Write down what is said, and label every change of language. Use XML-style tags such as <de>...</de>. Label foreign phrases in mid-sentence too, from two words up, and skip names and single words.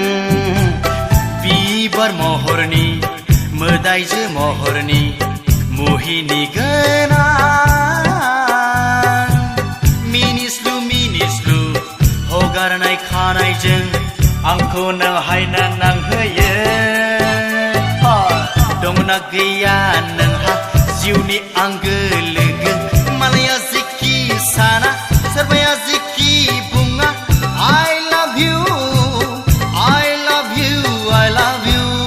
<brx>बिबार महरनि मोदायजो महरनि मुहिनि गोनां मिनिस्लु मिनिस्लु हगारनाय खानायजों आंखौ नों हायना नांहोयो दंना गैया नोंहा जिउनि आंगो लोगो मालाया जिखि साना सोरबाया जिखि बुङा</brx> <en>I love you I love you</en> <brx>I love you</brx>